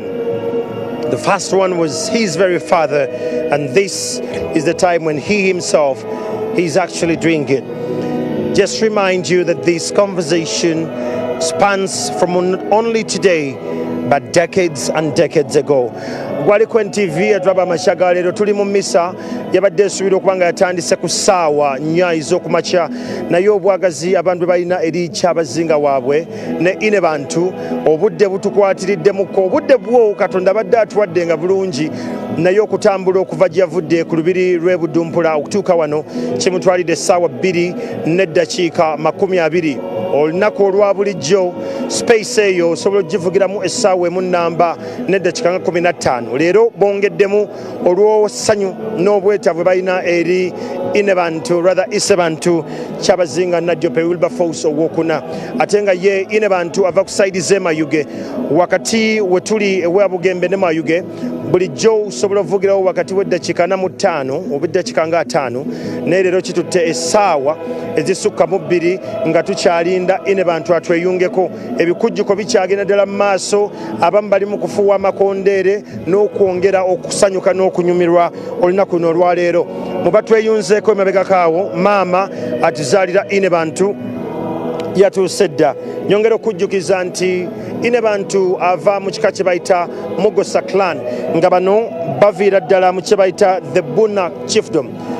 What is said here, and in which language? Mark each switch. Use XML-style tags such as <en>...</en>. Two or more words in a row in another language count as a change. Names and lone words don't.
<en>The first one was his very father, and this is the time when he himself is actually doing it. Just remind you that this conversation spans from only today, but decades and decades ago.</en> <lg>Gwaliku TV atulaba amashaga leero tuli mu misa yabadde esuubira okuba nga yatandise ku ssaawa 4 ez'okumakya, naye obwagazi abantu balina eri Kyabazinga waabwe ne Inebantu obudde butukwatiriddemukko, obudde bwo Katonda badde atuwadde nga bulungi, naye okutambula okuva gye yavudde ku lubiri lw'e Budumpula okutuuka wano kimutwalidde essaawa 2 n'eddakiika 20. Olunaku olwa bulijjo space eyo osobola ogivugiramu essaawa emu nnamba n'eddakiika nga 15. Leero bongeddemu olw'essanyu n'obwetaavu balina eri Inebantu rather Isebantu Kyabazinga Nadyope Wilberforce owokuna atenga ye Inebantu ava ku side ze Mayuge wakati wetuli ewa Bugembe ne Mayuge bulijjo osobola ovugirawo wakati w'eddakiika 45 oba eddakiika nga 5 naye leero kitutte essaawa ezisukka mu 2 nga tukyalinda Inebantu atweyungeko ebikujjuko bikyagenda ddala mu maaso abamu bali mu kufuuwa amakondeere n'okwongera okusanyuka n'okunyumirwa olunaku luno olwaleero mu batweyunzeeko emabegakaawo maama atuzaalira Inebantu yatuuse dda nyongera okujjukiza nti Inebantu ava mu kika kye bayita Mugosa clan nga bano baviira ddala mu kye bayita the Buna chiefdom</lg>